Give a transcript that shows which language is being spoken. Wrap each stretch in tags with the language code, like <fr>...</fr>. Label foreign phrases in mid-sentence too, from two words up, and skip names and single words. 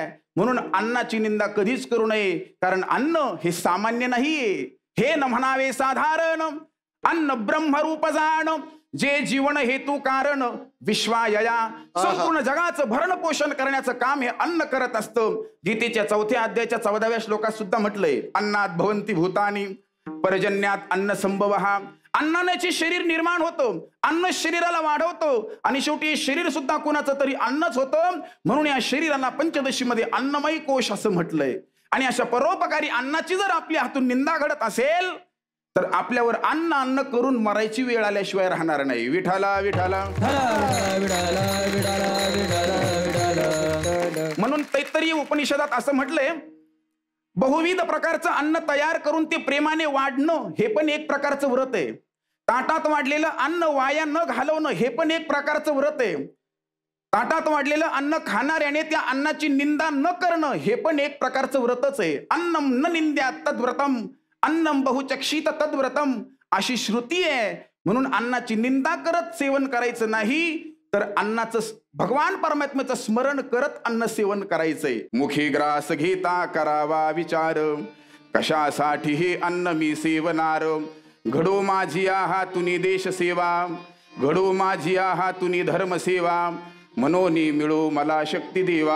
<mr>म्हणून अन्नाची निंदा कधीच करू नये, कारण अन्न हे सामान्य नाहीये. हे न म्हणावे साधारण, अन्न ब्रह्मरूप जाण, जे जीवन हेतू कारण विश्वायया. संपूर्ण जगाचं भरण पोषण करण्याचं काम हे अन्न करत असतं. गीतेच्या 4थ्या अध्यायाच्या 14व्या श्लोकात सुद्धा म्हटलंय,</mr> <sa>अन्नात भवन्ति भूतानि पर्जन्यात अन्न संभवः.</sa> <mr>अन्नाने शरीर निर्माण होतं, अन्न शरीराला वाढवतं आणि शेवटी शरीर सुद्धा कुणाचं तरी अन्नच होतं. म्हणून या शरीराला पंचदशीमध्ये अन्नमयी कोश असं म्हटलंय. आणि अशा परोपकारी अन्नाची जर आपल्या हातून निंदा घडत असेल तर आपल्यावर अन्न करून मरायची वेळ आल्याशिवाय राहणार नाही. विठाला विठाला. म्हणून तैत्तरीय उपनिषदात असं म्हटलंय, बहुविध प्रकारचं अन्न तयार करून ते प्रेमाने वाढणं हे पण एक प्रकारचं व्रत आहे. ताटात वाढलेलं अन्न वाया न घालवणं हे पण एक प्रकारचं व्रत आहे. ताटात वाढलेलं अन्न खाणाऱ्याने त्या अन्नाची निंदा न करणं हे पण एक प्रकारचं व्रतच आहे.</mr> <sa>अन्नम न निंद्या तद्व्रतम, अन्नम बहुचक्षित तद्व्रतम</sa> <mr>अशी श्रुती आहे. म्हणून अन्नाची निंदा करत सेवन करायचं नाही, तर अन्नाचं भगवान परमात्म्याचं स्मरण करत अन्न सेवन करायचंय. मुखी ग्रास घेता करावा विचार, कशासाठी हे अन्न मी सेवनार. घडो माझी हातुनी देश सेवा, घडो माझी हातुनी धर्म सेवा, मनोनी मिळो मला शक्ती देवा.</mr>